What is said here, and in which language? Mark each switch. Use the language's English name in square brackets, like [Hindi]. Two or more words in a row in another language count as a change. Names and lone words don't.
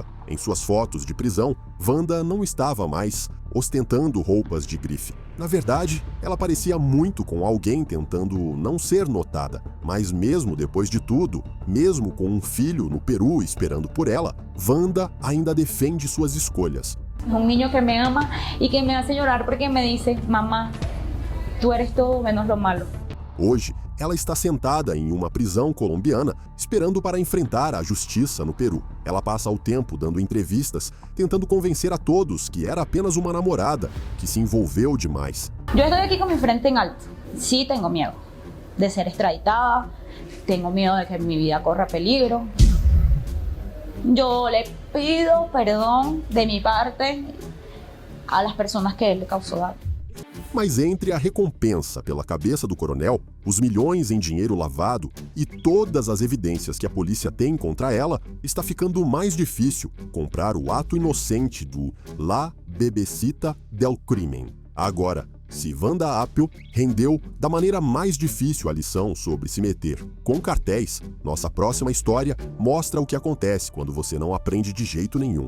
[Portuguese] Em suas fotos de prisão, Wanda não estava mais ostentando roupas de grife. Na verdade, ela parecia muito com alguém tentando não ser notada. Mas mesmo depois de tudo, mesmo com um filho no Peru esperando por ela, Wanda ainda defende suas escolhas. [Spanish] Un niño que me ama y que me hace llorar porque me dice, mamá, tú eres todo menos lo malo. [Portuguese] Hoje, ela está sentada em uma prisão colombiana, esperando para enfrentar a justiça no Peru. Ela passa o tempo dando entrevistas, tentando convencer a todos que era apenas uma namorada, que se envolveu demais. [Spanish] Yo estoy aquí con mi frente en alto. Sí tengo miedo de ser extraditada, tengo miedo de que mi vida corra peligro. Yo le pido perdón de mi parte a las personas que él le causó daño. [Portuguese] Mas entre a recompensa pela cabeça do coronel, os milhões em dinheiro lavado e todas as evidências que a polícia tem contra ela, está ficando mais difícil comprar o ato inocente do La Bebecita del Crimen. Agora, se Wanda Apple rendeu da maneira mais difícil a lição sobre se meter com cartéis, nossa próxima história mostra o que acontece quando você não aprende de jeito nenhum.